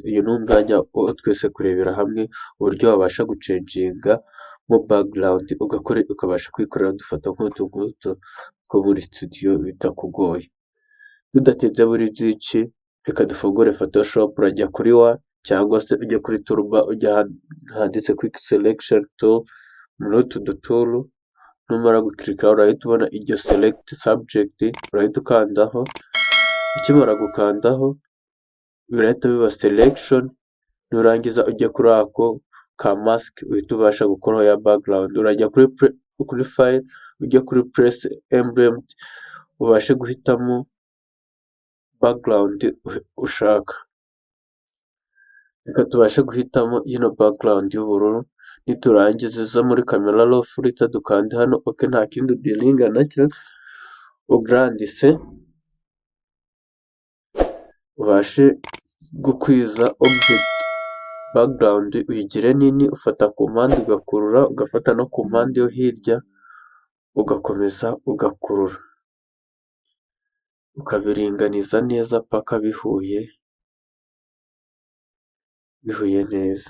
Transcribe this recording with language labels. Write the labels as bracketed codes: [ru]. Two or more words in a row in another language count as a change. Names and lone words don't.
[rw] Uyu ni umwanya wo twese kurebera hamwe uburyo wabasha gucenjinga mo background ukabasha kwikorera dufata nk'utu ngutu two muri studio bitakugoye. Tudatinze muri byinshi, reka dufungure Photoshop. Urajya kuri wa cyangwa se ujya kuri toolbar, ujya handitse [en] quick selection tool [rw] muri utu duturu. Numara gukirika urahita ubona iryo [en] select subject, [rw] urahita ukandaho. Ukimara gukandaho birahita biba selection. Nurangiza ujya kuri ako ka mask uhita ubasha gukuraho ya background. Urajya kuri file, ujya kuri [en] press emblem, [rw] ubashe guhitamo background ushaka. Reka tubashe guhitamo ino background y'ubururu. Niturangiza iza muri [en] camera raw filter [rw] dukande hano ok, nta kindi udiringa nacyo. Ugrandise ubashe gukwiza [en] object background, [rw] uyigire nini. Ufata ku mpande ugakurura, ugafata no ku mpande yo hirya ugakomeza ugakurura, ukabiringaniza neza paka bihuye neza.